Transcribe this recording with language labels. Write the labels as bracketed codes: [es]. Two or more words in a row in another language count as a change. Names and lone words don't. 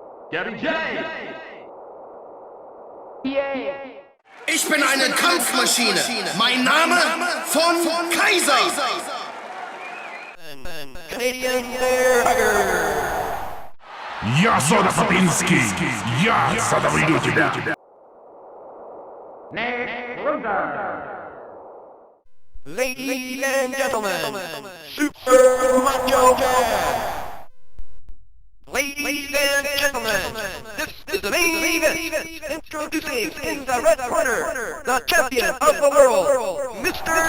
[en] Gabby Jay! Yay! [de] Ich bin eine Kampfmaschine. Mein Name von Kaiser. [en] Canadian Burger! [ru] Я сода Попински! Я задавлю тебя! [en] Ladies and gentlemen, Super Macho Man! Ladies and gentlemen, this is the main event. Introducing in the red corner, the champion of the world, Mr.